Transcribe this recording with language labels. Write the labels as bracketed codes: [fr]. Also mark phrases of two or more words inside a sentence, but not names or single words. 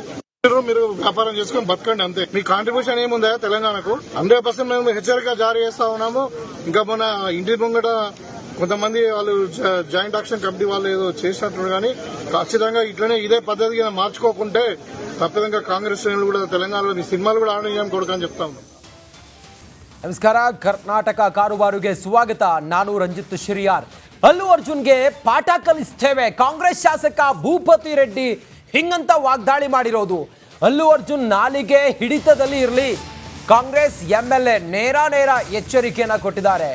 [te] మీరు వ్యాపారం చేసుకుని బతకండి అంతే. మీ కాంట్రిబ్యూషన్ ఏముందా తెలంగాణకు? 100% మేము హెచ్చరిక జారీ చేస్తా ఉన్నాము. ఇంకా మన ఇంటి ముంగట కొంతమంది వాళ్ళు [en] joint action committee [te] వాళ్ళు ఏదో చేసినట్టు, కానీ ఖచ్చితంగా ఇట్లనే ఇదే పద్ధతిగా మార్చుకోకుంటే తప్పదంగా కాంగ్రెస్ శ్రేణులు కూడా తెలంగాణలో మీ సినిమాలు కూడా ఆడని కొడుకని చెప్తా ఉన్నాం. [kn] ನಮಸ್ಕಾರ, ಕರ್ನಾಟಕ ಕಾರುಬಾರುಗೆ ಸ್ವಾಗತ. ನಾನು ರಂಜಿತ್ ಶಿರಿಯಾರ್. ಅಲ್ಲು ಅರ್ಜುನ್ಗೆ ಪಾಠ ಕಲಿಸ್ತೇವೆ, ಕಾಂಗ್ರೆಸ್ ಶಾಸಕ ಭೂಪತಿ ರೆಡ್ಡಿ ಹಿಂಗಂತ ವಾಗ್ದಾಳಿ ಮಾಡಿರೋದು. ಅಲ್ಲು ಅರ್ಜುನ್ ನಾಲಿಗೆ ಹಿಡಿತದಲ್ಲಿ ಇರಲಿ, ಕಾಂಗ್ರೆಸ್ ಎಂಎಲ್ಎ ನೇರ ಎಚ್ಚರಿಕೆಯನ್ನ ಕೊಟ್ಟಿದ್ದಾರೆ.